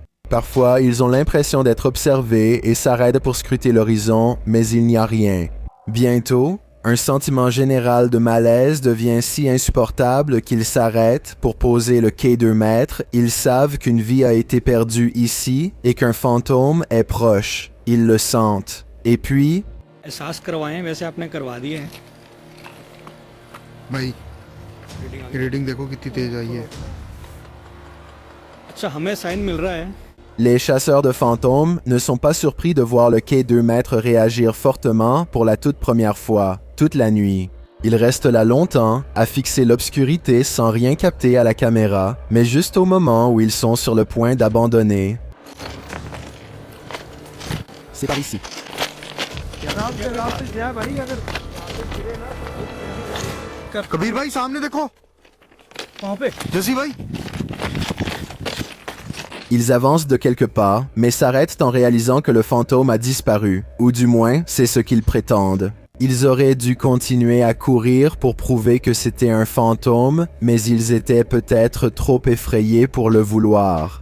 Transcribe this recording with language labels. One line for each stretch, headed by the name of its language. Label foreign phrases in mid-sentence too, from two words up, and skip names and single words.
French: Parfois, ils ont l'impression d'être observés et s'arrêtent pour scruter l'horizon, mais il n'y a rien. Bientôt, un sentiment général de malaise devient si insupportable qu'ils s'arrêtent pour poser le quai 2 mètres. Ils savent qu'une vie a été perdue ici et qu'un fantôme est proche. Ils le sentent. Et puis...
Hindi: एहसास करवाए हैं वैसे आपने करवा दिए हैं भाई रीडिंग देखो कितनी तेज आई है अच्छा हमें साइन मिल रहा है
French: Les chasseurs de fantômes ne sont pas surpris de voir le quai 2 mètres réagir fortement pour la toute première fois, toute la nuit. Ils restent là longtemps, à fixer l'obscurité sans rien capter à la caméra, mais juste au moment où ils sont sur le point d'abandonner. C'est par ici.
Hindi: कबीर भाई सामने देखो वहाँ पे जसी भाई
French: Ils avancent de quelques pas, mais s'arrêtent en réalisant que le fantôme a disparu, ou du moins, c'est ce qu'ils prétendent. Ils auraient dû continuer à courir pour prouver que c'était un fantôme, mais ils étaient peut-être trop effrayés pour le vouloir.